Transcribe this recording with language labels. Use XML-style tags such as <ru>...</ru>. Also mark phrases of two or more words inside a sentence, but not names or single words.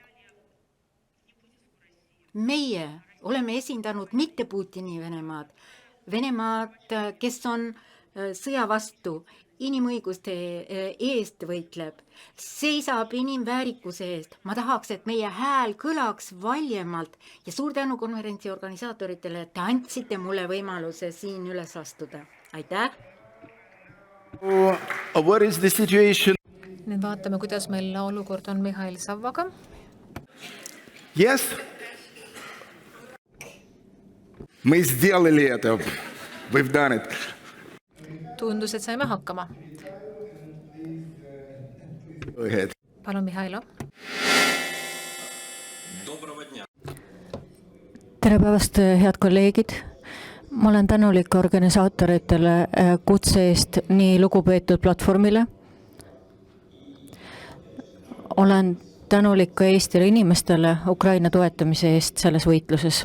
<et>Meie oleme esindanud mitte Putini Venemaad, Venemaad, kes on sõja vastu, inimõiguste eest võitleb, seisab inimväärikuse eest. Ma tahaks, et meie hääl kõlaks valjemalt ja suur tänu konverentsi organisaatoritele, et te andsite mulle võimaluse siin üles astuda. Aitäh!</et> <en>What is the situation?</en> <et>Nüüd vaatame, kuidas meil olukord on Mihhail Savvaga.</et> <en>Yes?</en> <ru>Мы сделали это.</ru> <en>We've done it.</en> <et>Tundus, et saime hakkama.</et> <en>Go ahead.</en> <et>Palun, Mihhailo. Tere päevast, head kolleegid. Ma olen tänulik organisaatoritele kutse eest nii lugupeetud platvormile. Olen tänulik ka Eestile inimestele Ukraina toetamise eest selles võitluses.</et>